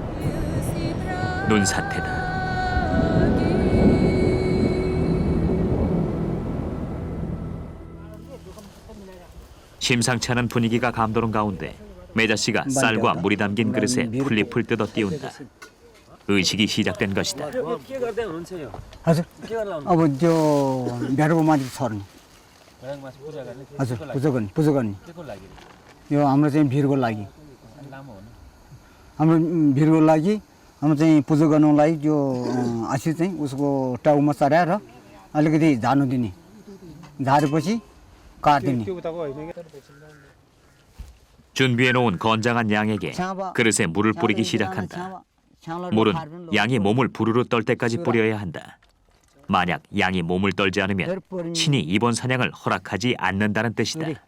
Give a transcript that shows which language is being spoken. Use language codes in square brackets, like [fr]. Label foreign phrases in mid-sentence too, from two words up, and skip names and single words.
[ko] 눈사태다. 심상치 않은 분위기가 감도는 가운데 매자 씨가 쌀과 물이 담긴 그릇에 풀잎을 뜯어 띄운다. 의식이 시작된 것이다. [ne] हजुर अब त्यो भ्याडको माथि सर्ने हजुर पूजा गर्ने यो हाम्रो चाहिँ भिरको लागि हाम्रो चाहिँ पूजा गर्नुको लागि त्यो आशी चाहिँ उसको टाउमा चढाएर अलिकति झार्नु दिने झारेपछि काटिदिने [ko] 준비해놓은 건장한 양에게 그릇에 물을 뿌리기 시작한다. 물은 양이 몸을 부르르 떨 때까지 뿌려야 한다. 만약 양이 몸을 떨지 않으면 신이 이번 사냥을 허락하지 않는다는 뜻이다.